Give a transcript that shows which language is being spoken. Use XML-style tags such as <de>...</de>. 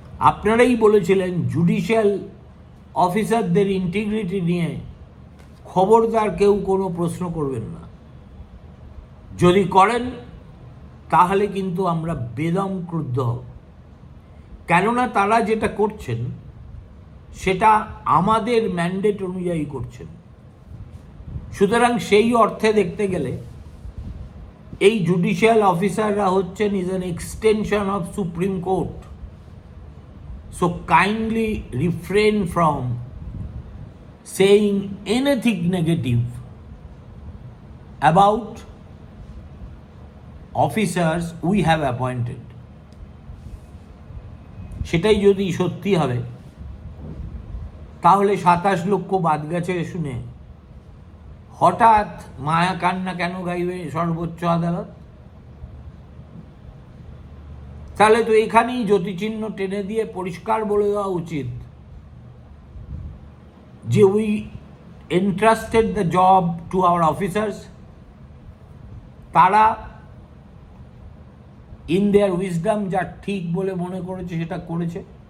<bn>আপনারাই বলেছিলেন জুডিশিয়াল অফিসারদের ইন্টিগ্রিটি নিয়ে খবরদার কেউ কোনো প্রশ্ন করবেন না, যদি করেন তাহলে কিন্তু আমরা বেদম ক্রুদ্ধ হব, কেননা তারা যেটা করছেন সেটা আমাদের ম্যান্ডেট অনুযায়ী করছেন। সুতরাং সেই অর্থে দেখতে গেলে এই জুডিশিয়াল অফিসাররা হচ্ছেন</bn> <en>Is an extension of Supreme Court. So kindly refrain from saying anything negative about officers we have appointed.</en> <bn>সেটাই যদি সত্যি হবে তাহলে 27 লক্ষ বাদ গেছে শুনে হঠাৎ মায়া কান্না কেন গাইবে সর্বোচ্চ আদালত? তাহলে তো এখানেই জ্যোতিচিহ্ন টেনে দিয়ে পরিষ্কার বলে দেওয়া উচিত যে</bn> <en>we entrusted the job to our officers,</en> <bn>তারা</bn> <en>in their wisdom</en> <bn>যা ঠিক বলে মনে করেছে সেটা করেছে।</bn>